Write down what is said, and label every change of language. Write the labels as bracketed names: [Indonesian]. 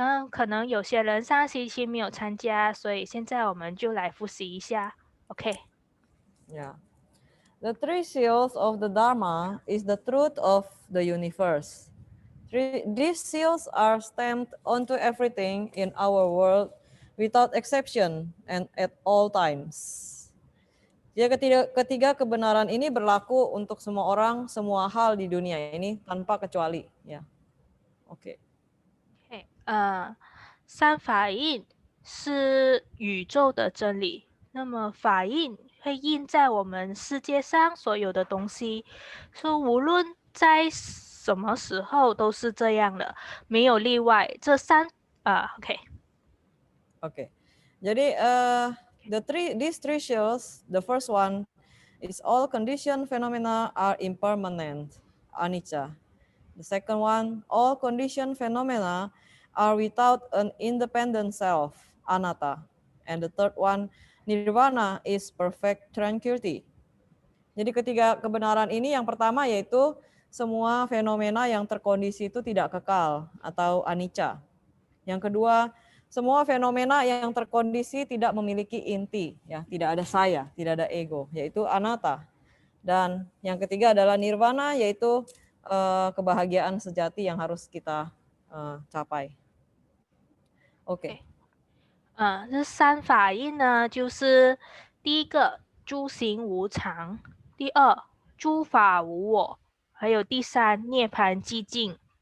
[Chinese] 可能有些人上星期没有参加，所以现在我们就来复习一下。 OK。 Yeah. [English] The three seals of the Dharma is the truth of the universe. These seals are stamped onto everything in our world without exception and at all times. [Indonesian] Jadi ketiga kebenaran ini berlaku untuk semua orang, semua hal di dunia ini tanpa kecuali. Ya, oke. [Chinese] 三法印是宇宙的真理，那么法印会印在我们世界上所有的东西，说无论在什么时候都是这样的，没有例外。这 OK. [Indonesian] Jadi [English] these three seals, the first one is all conditioned phenomena are impermanent, anicca. The second one, all conditioned phenomena are without an independent self, anatta. And the third one, nirvana is perfect tranquility. [Indonesian] Jadi ketiga kebenaran ini yang pertama yaitu semua fenomena yang terkondisi itu tidak kekal atau anicca. Yang kedua, semua fenomena yang terkondisi tidak memiliki inti, ya, tidak ada saya, tidak ada ego, yaitu anatta. Dan yang ketiga adalah nirvana, yaitu kebahagiaan sejati yang harus kita capai. Oke. [Chinese] 这三法印呢，就是第一个诸行无常，第二诸法无我，还有第三涅槃寂静。